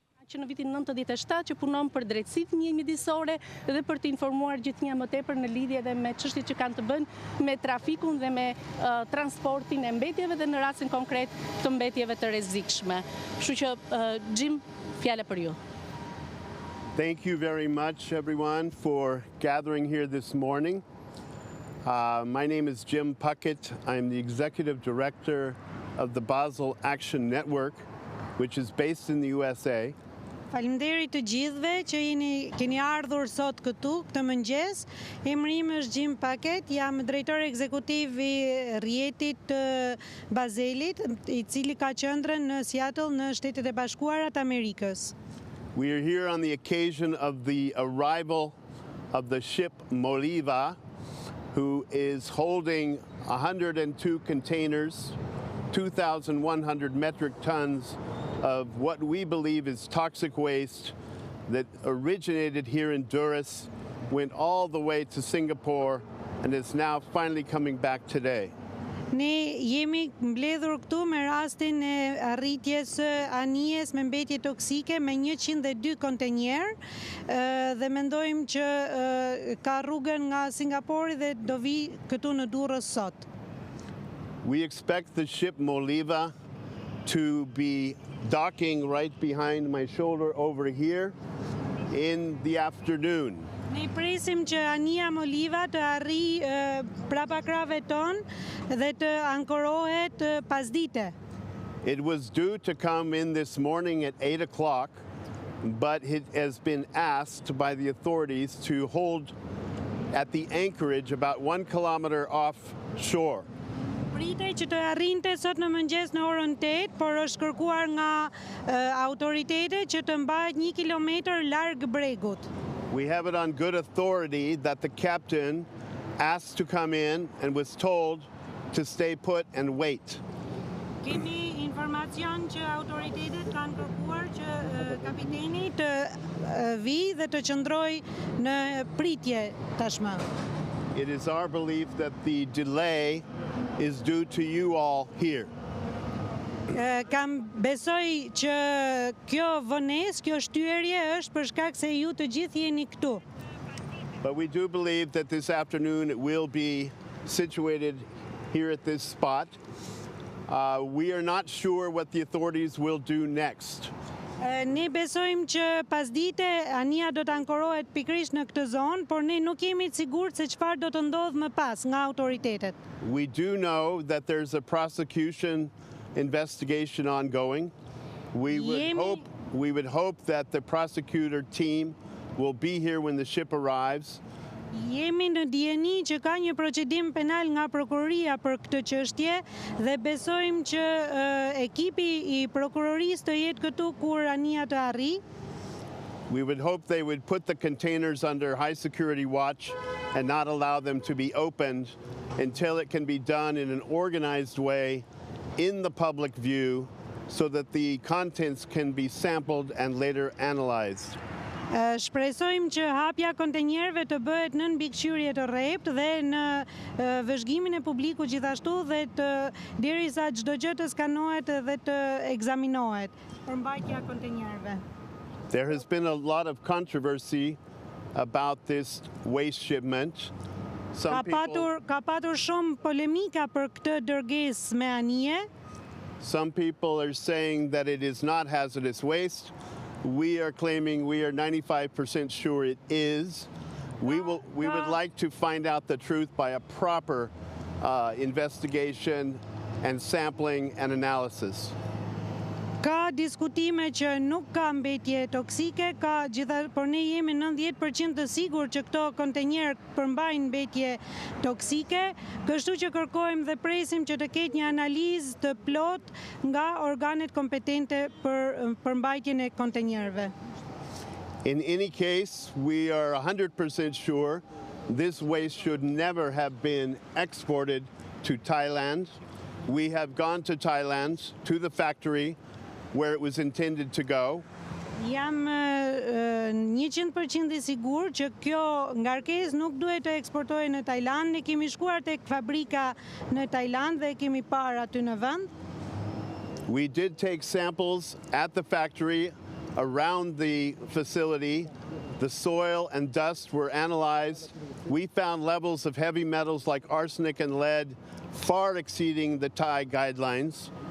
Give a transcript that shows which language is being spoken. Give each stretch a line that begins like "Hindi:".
Albanian: Që në vitin 97 që punon për drejtësit një mjedisore dhe për të informuar gjithnjë më tepër në lidhje dhe me çështjet që kanë të bëjnë me trafikun dhe me transportin e mbetjeve dhe në rastin konkret të mbetjeve të rrezikshme. Kështu që Jim, fjala për ju.
English: Thank you very much, everyone, for gathering here this morning. My name is Jim Puckett. I'm the Executive Director of the Basel Action Network, which is based in the USA.
Albanian: Faleminderit të gjithëve që keni ardhur sot këtu, këtë mëngjes. Emri im është Jim Puckett, jam drejtori ekzekutiv i rrjetit të Bazelit, i cili ka qendrën në Seattle në Shtetet e Bashkuara të Amerikës.
English: We are here on the occasion of the arrival of the ship Moliva, who is holding 102 containers, 2,100 metric tons of what we believe is toxic waste that originated here in Durrës, went all the way to Singapore, and is now finally coming back today.
Albanian: Ne jemi mbledhur këtu me rastin e arritjes anijes me mbetje toksike me 102 kontenjer dhe mendojmë që ka rrugën nga Singapori dhe do vi këtu në Durrës sot.
English: We expect the ship Moliva to be docking right behind my shoulder over here in the afternoon.
Albanian: Ne presim që anija Moliva të arrijë prapa krave ton dhe të ankorohet pasdite.
English: It was due to come in this morning at 8 o'clock, but it has been asked by the authorities to hold at the anchorage about 1 kilometer offshore.
Albanian: Pritej që të arrinte sot në mëngjes në orën 8, por është kërkuar nga autoritetet që të mbahet 1 kilometër larg bregut.
English: We have it on good authority that the captain asked to come in and was told to stay put and wait.
Albanian: Kemi informacion që autoritetet kanë kërkuar që kapiteni të vi dhe të qëndroj në pritje tashmë.
English: It is our belief that the delay is due to you all here.
Albanian: Kam besoj që kjo vonesë, kjo shtyerje është për shkak se ju të gjithë jeni këtu.
English: But we do believe that this afternoon it will be situated here at this spot. We are not sure what the authorities will do next.
Albanian: Ne besojmë që pasdite anija do të ankorohet pikërisht në këtë zonë, por ne nuk jemi të sigurt se çfarë do të ndodhë më pas nga autoritetet.
English: We do know that there's a prosecution investigation ongoing. We would hope that the prosecutor team will be here when the ship arrives.
Albanian: Jemi në dijeni që ka një procedim penal nga prokuroria për këtë çështje dhe besojmë që ekipi i prokurorisë të jetë këtu kur anija të arrijë.
English: We would hope they would put the containers under high security watch and not allow them to be opened until it can be done in an organized way in the public view so that the contents can be sampled and later analyzed.
Albanian: Shpresojmë që hapja kontenjerëve të bëhet nën mbikëqyrje të rrept dhe në vëzhgimin e publikut gjithashtu dhe derisa çdo gjë të skanohet dhe të ekzaminohet për mbajtja kontenjerëve.
English: There has been a lot of controversy about this waste shipment.
Albanian: Ka patur shumë polemika për këtë dërgesë me anije.
English: Some people are saying that it is not hazardous waste. We are claiming we are 95% sure it is. We would like to find out the truth by a proper investigation and sampling and analysis.
Albanian: Ka diskutime që nuk ka mbetje toksike, por ne jemi 90% të sigurt që këto kontenjer përmbajnë mbetje toksike, kështu që kërkojmë dhe presim që të ketë një analizë të plot nga organet kompetente për përmbajtjen e kontenjerëve.
English: In any case, we are 100% sure this waste should never have been exported to Thailand. We have gone to Thailand, to the factory where it was intended to go.
Albanian: Jam 100% i sigurt që kjo ngarkesë nuk duhet të eksportohej në Tajland. Ne kemi shkuar tek fabrika në Tajland dhe kemi parë aty në vend.
English: We did take samples at the factory around the facility. The soil and dust were analyzed. We found levels of heavy metals like arsenic and lead far exceeding the Thai guidelines.